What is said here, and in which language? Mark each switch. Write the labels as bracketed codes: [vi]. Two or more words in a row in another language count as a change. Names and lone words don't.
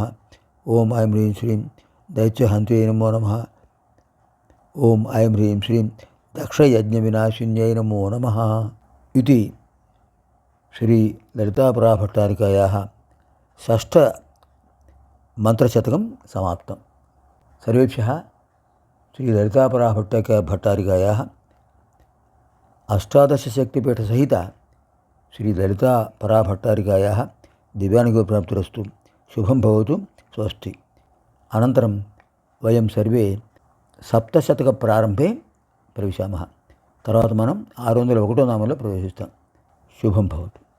[sa] ఓం ఐం హ్రీం శ్రీం దైత్యహంత్యై నమో నమః. ఓం ఐం హ్రీం శ్రీం దక్షయజ్ఞవినాశిన్యై నమో నమః. ఇది శ్రీ లలితాపరాభట్టారికాయాः షష్ఠమంత్రశతకం సమాప్తం. सर्वेभ्यः श्रीललितापराभट्टारिकायाः अष्टादशशक्तिपीठसहित श्रीललितापराभट्टारिकायाः दिव्यानुग्रहप्राप्तिरस्तु. शुभं भवतु. स्वस्ति. अनन्तरं वयं सर्वे सप्तशतकप्रारम्भे प्रविशामः. [te] తర్వాత మనం 601వ నామంలో ప్రవేశిస్తాం. [sa] శుభం భవతు.